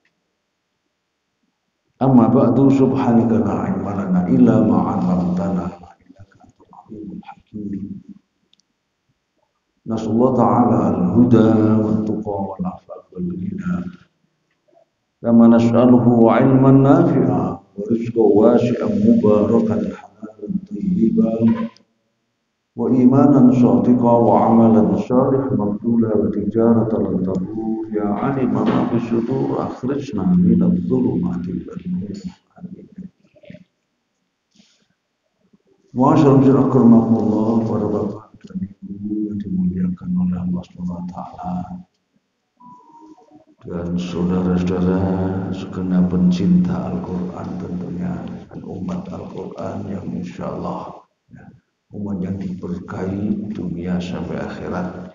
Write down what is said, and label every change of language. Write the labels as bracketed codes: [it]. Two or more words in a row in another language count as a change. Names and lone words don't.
[ar] أما بعد، سبحانك لا علم لنا إلا ما علمتنا إنك أنت العليم الحكيم. نسأل الله تعالى الهدى والتقى والعفاف والغنى. كما نسأله علما نافعا ورزقا واسعا مباركا حلالا طيبا وإيمانا صادقا وعملا صالحا مقبولا وتجارة لن تبور يا عالم ما في الصدور أخرجنا من الظلمات إلى النور. آمين. ما شاء الله، أكرمكم الله, [id] para bapak dan ibu yang dimuliakan oleh Allah SWT dan saudara-saudara segenap pencinta Al-Quran tentunya, dan umat Al-Quran yang insyaallah umat yang diberkahi dunia sampai akhirat.